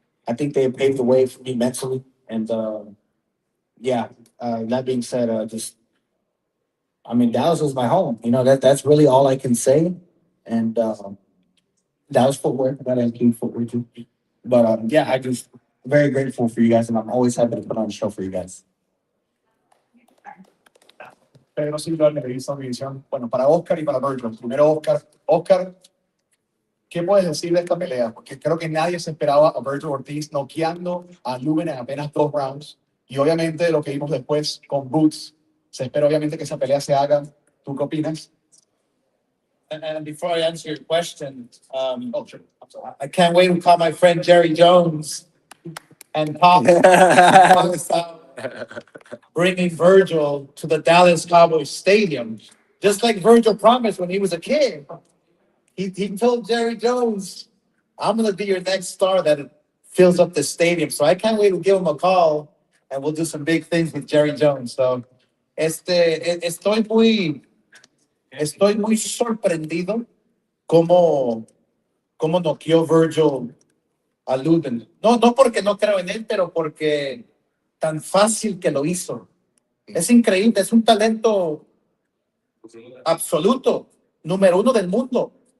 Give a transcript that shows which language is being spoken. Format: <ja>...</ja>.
<en>I think they paved the way for me mentally. And that being said, Dallas was my home. That's really all I can say. And Dallas footwear, I gotta include footwear too. But I just very grateful for you guys, and I'm always happy to put on a show for you guys.</en> <es>Pedro Silva, le hizo revisión. Bueno, para Oscar y para Virgil. Primero, Oscar. Oscar, ¿qué puedes decir de esta pelea? Porque creo que nadie se esperaba a Virgil Ortiz noqueando a Lubin en apenas 2 rounds. Y obviamente lo que vimos después con Boots, se espera obviamente que esa pelea se haga. ¿Tú qué opinas?</es> <en>And before I answer your question, sure. I can't wait to call my friend Jerry Jones and talk about bringing Virgil to the Dallas Cowboys Stadium, just like Virgil promised when he was a kid. He told Jerry Jones, "I'm going to be your next star that fills up the stadium." So I can't wait to give him a call, and we'll do some big things with Jerry Jones.</en> <es>So, estoy muy sorprendido cómo noqueó Virgil a Lubin. No porque no creo en él, pero porque tan fácil que lo hizo. Es increíble, es un talento absoluto, número 1 del mundo.</es>